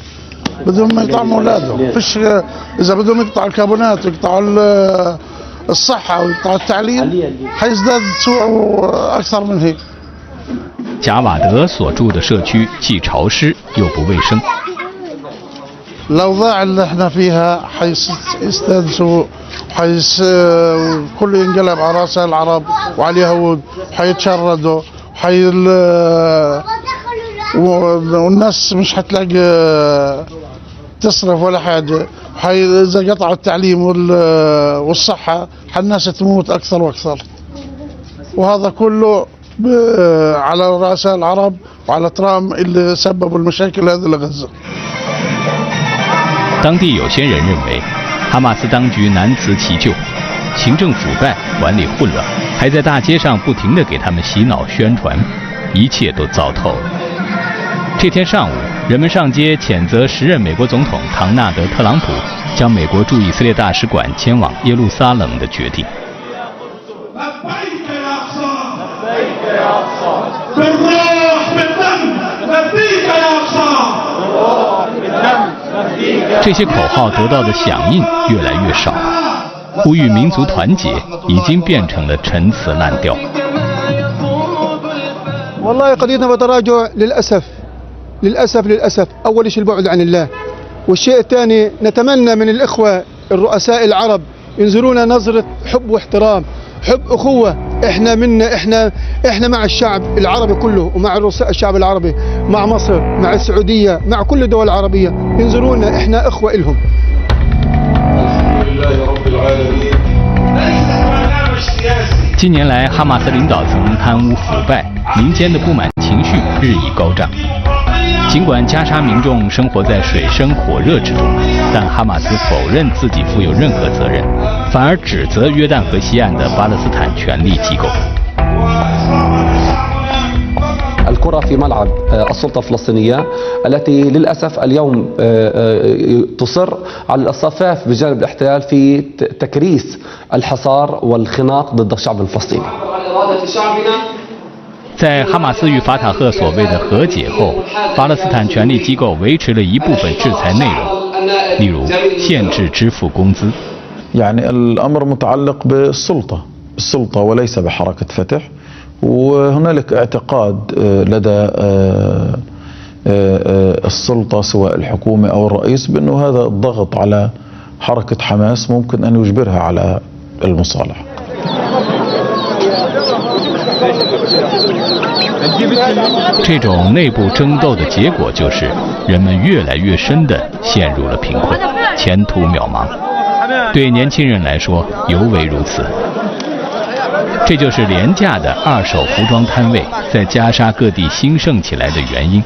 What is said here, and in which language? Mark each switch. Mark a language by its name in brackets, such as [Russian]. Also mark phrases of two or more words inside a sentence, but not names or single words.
[Arabic] بدهم يطعموا أولادهم، فيش إذا بدهم يقطعوا الكابونات ويقطعوا الصحة ويقطعوا التعليم حيزداد سوء أكثر من هيك. [Chinese] 贾瓦德所住的社区既潮湿又不卫生。 [Arabic] الأوضاع اللي احنا فيها حيزداد سوء، كله ينقلب على راس العرب وعلى اليهود، حيتشردوا، والناس مش حتلاقي تصرف ولا حاجة. إذا قطعوا التعليم والصحة الناس تموت أكثر وأكثر، وهذا كله على راس العرب وعلى ترامب اللي سببوا المشاكل هذه لغزة. [Chinese] 当地有些人认为，哈马斯当局难辞其咎，行政腐败、管理混乱，还在大街上不停地给他们洗脑宣传，一切都糟透了。这天上午，人们上街谴责时任美国总统唐纳德·特朗普将美国驻以色列大使馆迁往耶路撒冷的决定。这些口号得到的响应越来越少，呼吁民族团结已经变成了陈词滥调。 [Arabic] والله قضيتنا بتراجع للأسف أول شيء البعد عن الله، والشيء الثاني نتمنى من الإخوة الرؤساء العرب ينظرونا نظرة حب واحترام، حب أخوة. احنا مع الشعب العربي كله ومع رؤساء الشعب العربي، مع مصر، مع السعودية، مع كل الدول العربية، ينظرونا احنا إخوة إلهم. الحمد لله رب العالمين. [Chinese] 近年来，哈马斯领导层贪污腐败，民间的不满情绪日益高涨。尽管加沙民众生活在水深火热之中，但哈马斯否认自己负有任何责任，反而指责约旦河西岸的巴勒斯坦权力机构。 [Arabic] الكرة في ملعب السلطة الفلسطينية التي للأسف اليوم تصر على الصفاف بجانب الاحتلال في تكريس الحصار والخناق ضد الشعب الفلسطيني. [Chinese] 在哈马斯与法塔赫所谓的和解后，巴勒斯坦权力机构维持了一部分制裁内容，例如限制支付工资。 [Arabic] يعني الأمر متعلق بالسلطة وليس بحركة فتح، وهنالك اعتقاد لدى السلطة سواء الحكومة أو الرئيس بأنه هذا الضغط على حركة حماس ممكن أن يجبرها على المصالحة. [Chinese] 这种内部争斗的结果就是人们越来越深地陷入了贫困，前途渺茫。对年轻人来说尤为如此。这就是廉价的二手服装摊位在加沙各地兴盛起来的原因。